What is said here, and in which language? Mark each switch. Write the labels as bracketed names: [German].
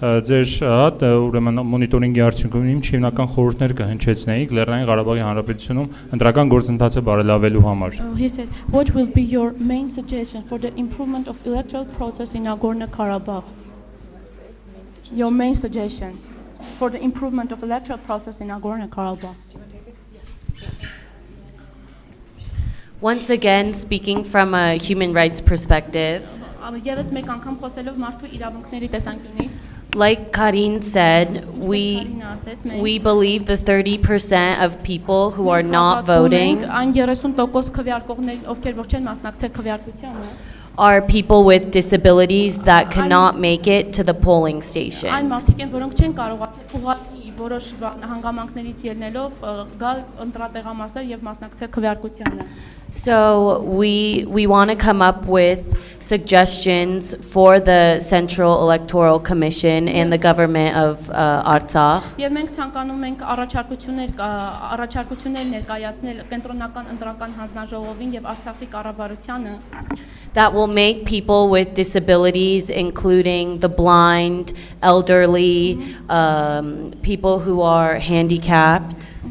[Armenian] ձեր ուրեմն մոնիտորինգի արդյունքում ինչ հիմնական խորհուրդներ կհնչեցնեիք Լեռնային Ղարաբաղի Հանրապետությունում ընտրական գործընթացը բարելավելու համար։ [English] He says, what will be your main suggestion for the improvement of electoral process in Nagorno-Karabakh? Your main suggestions for the improvement of electoral process in Nagorno-Karabakh. Once again, speaking from a human rights perspective, [Armenian] Եվս մեկ անգամ խոսելով մարդու իրավունքների տեսանկյունից, [English] like Karin said, we believe the 30% of people who are not voting [Armenian] այն 30% քվեարկողներին, ովքեր որ չեն մասնակցել քվեարկությանը, [English] are people with disabilities that cannot make it to the polling station. [Armenian] այն մարդիկ են, որոնք չեն կարողացել ուղղակի որոշ հանգամանքներից ելնելով գալ ընտրատեղամասեր եւ մասնակցել քվեարկությանը։ [English] So we want to come up with suggestions for the Central Electoral Commission and the government of Artsakh. [Armenian] Եվ մենք ցանկանում ենք առաջարկություններ ներկայացնել կենտրոնական ընտրական հանձնաժողովին եւ Արցախի կառավարությանը, [English] that will make people with disabilities, including the blind, elderly, people who are handicapped,